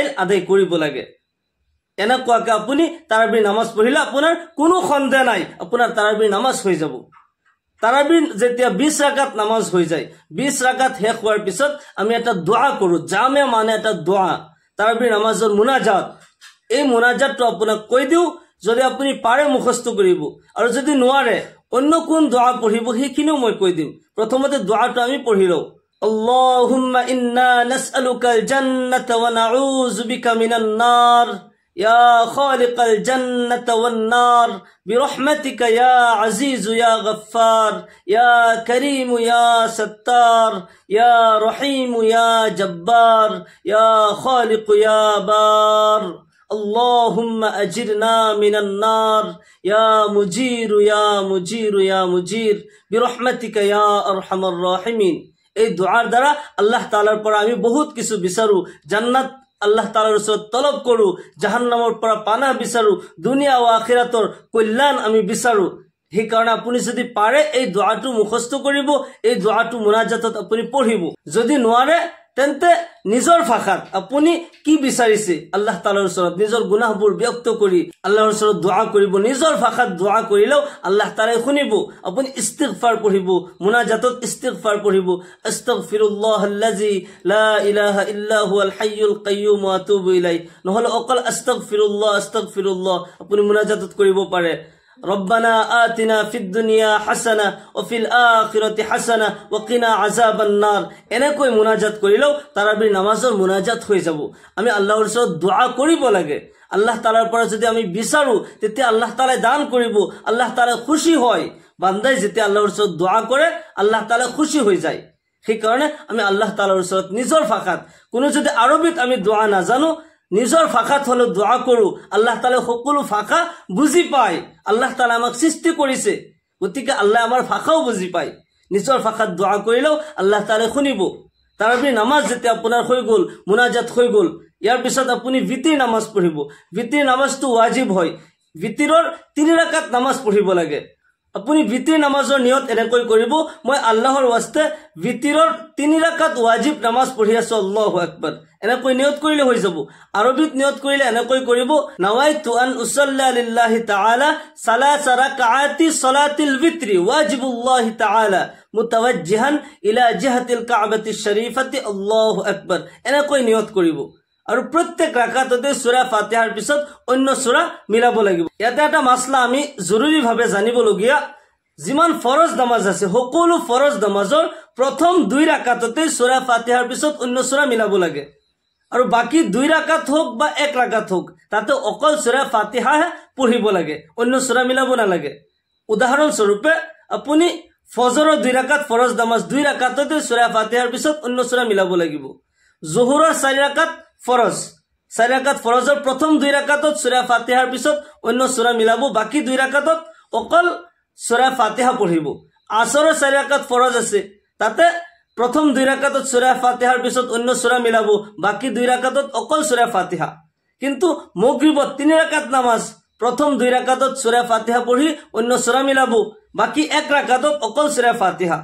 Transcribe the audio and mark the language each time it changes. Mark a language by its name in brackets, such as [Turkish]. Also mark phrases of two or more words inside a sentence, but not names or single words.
[Assamese] আদায় কৰিব লাগে এনেকুৱাকৈ আপুনি তাৰাবিৰ নামাজ পঢ়িলে আপোনাৰ কোনো সন্দেহ নাই আপোনাৰ তাৰাবিৰ নামাজ হৈ যাব তাৰাবিৰ যেতিয়া 20 ৰাকাত নামাজ হৈ যায় 20 ৰাকাত শেষ হোৱাৰ পিছত আমি এটা দোয়া কৰো জামে মানে এটা দোয়া তাৰাবিৰ নামাজৰ মুনাজাত এই মুনাজাতটো আপোনাক কৈ দিও যদি আপুনি পাৰে মুখস্থ কৰিব আৰু যদি নোৱাৰে অন্য কোন দোয়া পঢ়িব সেইখিনিও মই কৈ দিম প্ৰথমতে দোয়াটো আমি পঢ়ি লও [Arabic] اللهم إنا نسألك الجنة ونعوذ بك من النار يا خالق الجنة والنار برحمتك يا عزيز يا غفار يا كريم يا ستار يا رحيم يا جبار يا خالق يا بار اللهم أجرنا من النار يا مجير يا مجير يا مجير برحمتك يا أرحم الراحمين. [Assamese] এই দোয়ার দ্বারা আল্লাহ তাআলার পৰা আমি বহুত কিছু বিচাৰো, জান্নাত আল্লাহ তাআলাৰ ওচৰত তলব কৰো, জাহান্নামৰ পৰা পানাহ বিচাৰো, দুনিয়া ও আখিৰাতৰ কল্যাণ আমি বিচাৰো। সেইকাৰণে আপুনি যদি পাৰে এই দোৱাটো মুখস্থ কৰিব, এই দোৱাটো মুনাজাতত আপুনি পঢ়িব। যদি নোৱাৰে তেন্তে নিজৰ ভাষাত আপুনি কি বিচাৰিছে আল্লাহ তাআলাৰ ওচৰত নিজৰ গুনাহবোৰ ব্যক্ত কৰি আল্লাহৰ ওচৰত দোৱা কৰিব। নিজৰ ভাষাত দোৱা কৰিলেও আল্লাহ তাআলাই শুনিব। আপুনি ইস্তিগফাৰ পঢ়িব, মুনাজাতত ইস্তিগফাৰ পঢ়িব, [Arabic] أستغفر الله الذي لا إله إلا هو الحي القيوم وأتوب إليه, [Assamese] নহলে অকল [Arabic] أستغفر الله أستغفر الله [Assamese] আপুনি মুনাজাতত কৰিব পাৰে। [Arabic] ربنا آتنا في الدنيا حسنة وفي الآخرة حسنة وقنا عذاب النار। [Assamese] এনেকৈ মুনাজাত কৰিলেও তাৰাবিৰ নামাজৰ মুনাজাত হৈ যাব। আমি আল্লাহৰ ওচৰত দোয়া কৰিব লাগে। আল্লাহ তাআলাৰ পৰা যদি আমি বিচাৰো তেতিয়া আল্লাহ তাআলাই দান কৰিব, আল্লাহ তাআলা খুশি হয়। বান্দাই যেতিয়া আল্লাহৰ ওচৰত দোয়া কৰে আল্লাহ তাআলা খুশি হৈ যায়। সেইকাৰণে আমি আল্লাহ তাআলাৰ ওচৰত নিজৰ ভাষাত, কোনো যদি আৰবিত আমি দোয়া নাজানো নিজৰ ভাষাত হলো দোয়া কৰো। আল্লাহ তাআলা সকলো ভাষা বুজি পায়। আল্লাহ তাআলা আমাক সৃষ্টি কৰিছে, গতিকে আল্লাহ আমাৰ ভাষাও বুজি পায়। নিজৰ ভাষাত দোয়া কৰিলেও আল্লাহ তাআলা শুনিব। তাৰাবিৰ নামাজ যেতিয়া আপোনাৰ হৈ গ'ল, মুনাজাত হৈ গ'ল, ইয়াৰ পিছত আপুনি বিতিৰ নামাজ পঢ়িব। বিতিৰ নামাজটো ৱাজিব হয়। বিতিৰৰ 3 ৰাকাত নামাজ পঢ়িব লাগে। আপুনি বিতিৰ নামাজৰ নিয়ত এনেকৈ কৰিব, মই আল্লাহৰ ওয়াস্তে বিতিৰৰ 3 ৰাকাত ৱাজিব নামাজ পঢ়ি আছো, [Arabic] الله أكبر. [Assamese] এনেকৈ নিয়ত কৰিলে হৈ যাব। আৰবিত নিয়ত কৰিলে এনেকৈ কৰিব, [Arabic] نويت أن أصلي لله تعالى ثلاث ركعات صلاة الوتر واجب الله تعالى متوجها إلى جهة الكعبة الشريفة الله أكبر. [Assamese] এনেকৈ নিয়ত কৰিব। আৰু প্ৰত্যেক ৰাকাততে সূৰা ফাতিহাৰ পিছত অন্য সূৰা মিলাব লাগিব। ইয়াতে এটা মাসলা আমি জৰুৰীভাৱে জানিবলগীয়া, যিমান ফৰজ নামাজ আছে সকলো ফৰজ নামাজৰ প্ৰথম 2 ৰাকাততে সূৰা ফাতিহাৰ পিছত অন্য সূৰা মিলাব লাগে। আৰু বাকি 2 ৰাকাত হোক বা 1 ৰাকাত হোক তাতে অকল সূৰা ফাতিহা পঢ়িব লাগে, অন্য সূৰা মিলাব নালাগে। উদাহৰণ স্বৰূপে আপুনি ফজৰৰ 2 ৰাকাত ফৰজ নামাজ 2 ৰাকাততে সূৰা ফাতিহাৰ পিছত অন্য সূৰা মিলাব লাগিব। জোহৰৰ 4 ৰাকাত ফরজ, 4 রাকাত ফরজৰ প্ৰথম 2 ৰাকাতত সূৰা ফাতিহাৰ পিছত অন্য সূৰা মিলাব, বাকি 2 ৰাকাতত অকল সূৰা ফাতিহা পঢ়িব। আসৰৰ 4 ৰাকাত ফরজ আছে, তাতে প্ৰথম 2 ৰাকাতত সূৰা ফাতিহাৰ পিছত অন্য সূৰা মিলাব, বাকি 2 ৰাকাতত অকল সূৰা ফাতিহা। কিন্তু মাগৰিবত 3 ৰাকাত নামাজ, প্ৰথম 2 ৰাকাতত সূৰা ফাতিহা পঢ়ি অন্য সূৰা মিলাব, বাকি 1 ৰাকাতত অকল সূৰা ফাতিহা।